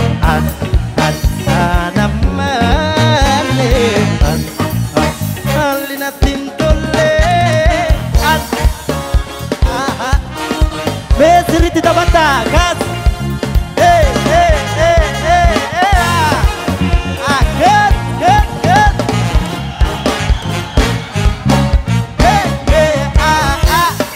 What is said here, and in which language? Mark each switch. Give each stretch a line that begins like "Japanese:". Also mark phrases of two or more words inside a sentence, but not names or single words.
Oromo: An, an, an ammalle, an, an, haalli natti hin tolle. An, aha. Mee sirriitti taphataa, kaas.
English: Hey, hey, hey, hey, hey, ah. Ah, good, good, good. Hey, hey, ah, ah.